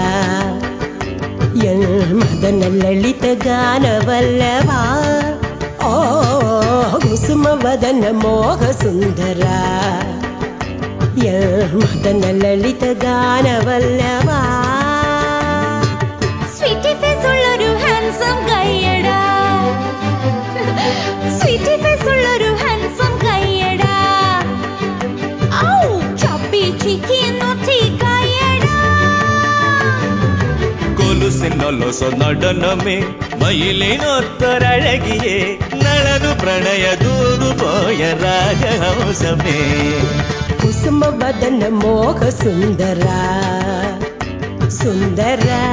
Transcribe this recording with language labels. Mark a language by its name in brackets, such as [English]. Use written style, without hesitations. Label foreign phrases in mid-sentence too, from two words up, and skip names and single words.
[Kannada] ಮದನ ಲಲಿತ ಗಾನವಲ್ಲಭ ಓ ಕುಸುಮ ವದನ ಮೋಹ ಸುಂದರ ಮದನ ಲಲಿತ ಗಾನವಲ್ಲಭ [English] sweety face [Malayalam] ഉള്ളൊരു ഹാൻസം കയ്യടാ [English] sweety face [Malayalam] ഉള്ളൊരു ഹാൻസം കയ്യടാ ഔ [English] chubby cheeky naughty [Malayalam] കയ്യടാ കൊലുസിനൊലൊസ നടനമേ മയിലിനൊത്തൊരഴകിയേ നളനു പ്രണയ ദൂതുപോയ രാഗഹംസമേ [Kannada] ಕುಸುಮ ವದನ ಮೋಹ ಸುಂದರ ಸುಂದರ